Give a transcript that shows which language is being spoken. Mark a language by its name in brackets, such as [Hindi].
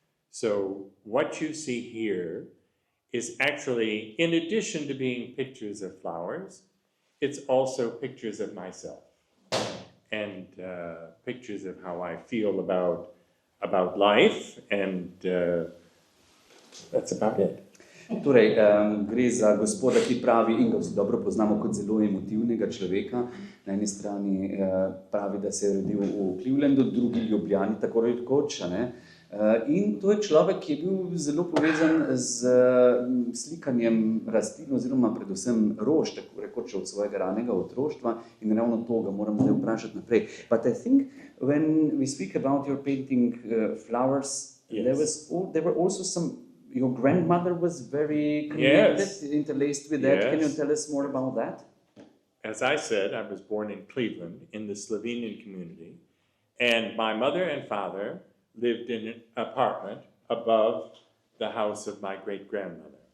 [English] So what you see here is actually, in addition to being pictures of flowers, it's also pictures of myself and pictures of how I feel about life, and that's about it. [Slovenian] Torej, gre za gospoda, ki pravi, in ga vsi dobro poznamo kot zelo emotivnega človeka. Na eni strani pravi, da se je rodil v Clevelandu, drugi Ljubljani, tako rekoč. In to je človek, ki je bil zelo povezan z slikanjem rastlin oziroma predvsem rož, tako rekoč od svojega ranega otroštva, in ravno to ga moram zdaj vprašati naprej. [English] But I think when we speak about your painting flowers, yes, there were also some. Your grandmother was very connected, yes, interlaced with that. Yes. Can you tell us more about that? As I said, I was born in Cleveland in the Slovenian community, and my mother and father lived in an apartment above the house of my great-grandmother.